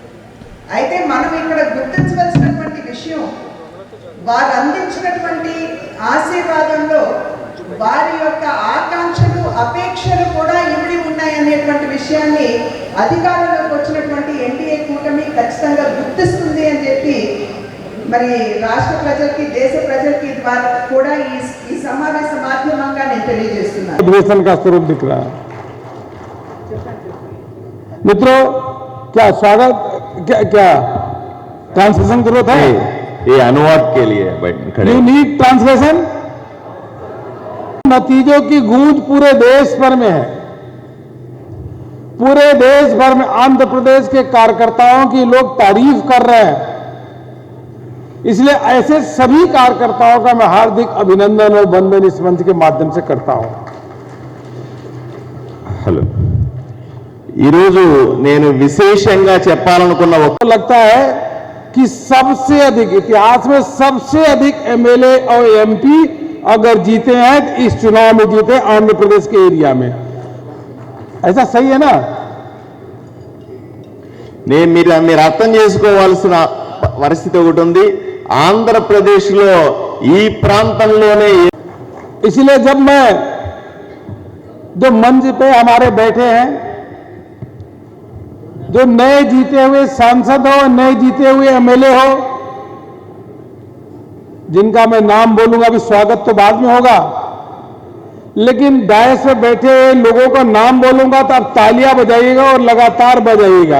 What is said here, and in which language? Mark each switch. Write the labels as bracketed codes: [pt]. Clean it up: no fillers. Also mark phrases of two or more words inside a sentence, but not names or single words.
[te] అయితే మనం ఇక్కడ గుర్తు వారు అందించినటువంటి ఆశీర్వాదంలో వారి యొక్క ఆకాంక్షలు అపేక్షలు కూడా ఇమిడి ఉన్నాయనేటువంటి విషయాన్ని అధికారంలోకి వచ్చినటువంటి ఎన్డీఏ కూటమి ఖచ్చితంగా గుర్తిస్తుంది అని చెప్పి మరి రాష్ట్ర ప్రజలకి దేశ ప్రజలకి ద్వారా కూడా ఈ సమావేశ మాధ్యమంగా నేను తెలియజేస్తున్నాను. [hi] अधिवेशन का स्वरूप दिख रहा है। मित्रों, क्या स्वागत, क्या ट्रांसलेशन जरूरत है? ये अनुवाद के लिए खड़े। [en] You need translation. [hi] नतीजों की गूंज पूरे देश भर में है। पूरे देश भर में आंध्र प्रदेश के कार्यकर्ताओं की लोग तारीफ कर रहे हैं। इसलिए ऐसे सभी कार्यकर्ताओं का मैं हार्दिक अभिनंदन और वंदन इस मंच के माध्यम से करता हूं। [te] హలో, ఈరోజు నేను విశేషంగా చెప్పాలనుకున్న [hi] लगता है कि सबसे अधिक इतिहास में सबसे अधिक एमएलए और एमपी अगर जीते हैं तो इस चुनाव में जीते आंध्र प्रदेश के एरिया में। ऐसा सही है ना? [te] నేను మీరు అర్థం చేసుకోవాల్సిన పరిస్థితి ఒకటి ఉంది. ఆంధ్రప్రదేశ్లో ఈ ప్రాంతంలోనే [hi] इसलिए जब मैं जो मंच पे हमारे बैठे हैं, जो नए जीते हुए सांसद हो, नए जीते हुए एमएलए हो, जिनका मैं नाम बोलूंगा, अभी स्वागत तो बाद में होगा, लेकिन डायस में बैठे हुए लोगों का नाम बोलूंगा तो आप तालियां बजाइएगा और लगातार बजाइएगा।